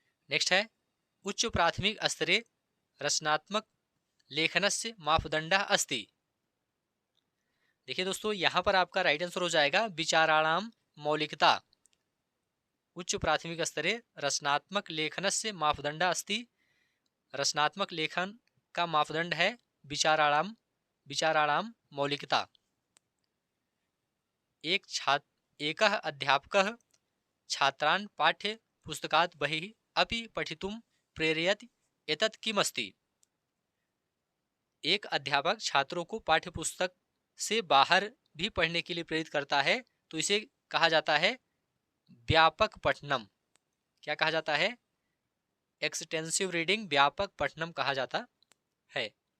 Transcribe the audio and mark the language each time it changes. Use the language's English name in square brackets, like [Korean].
[Hindi] Next है [Sanskrit] उच्च प्राथमिक स्तरे रचनात्मक लेखनस्य मापदंडः अस्ति, [Hindi] देखिए दोस्तों यहाँ पर आपका राइट आंसर हो जाएगा [Sanskrit] विचाराणाम मौलिकता, उच्च प्राथमिक स्तरे रचनात्मक लेखनस्य मापदंडः अस्ति, [Hindi] रचनात्मक लेखन का मापदंड है विचाराणाम मौलिकता। [Sanskrit] एकः अध्यापकः छात्रान् पाठ्य पुस्तकात् बहिः अपि पठितुं प्रेरयति, एतत् किमस्ति? [Hindi] एक अध्यापक छात्रों को पाठ्य पुस्तक से बाहर भी पढ़ने के लिए प्रेरित करता है, तो इसे कहा जाता है व्यापक पठनम। क्या कहा जाता है? एक्सटेंसिव रीडिंग, व्यापक पठनम कहा जाता है।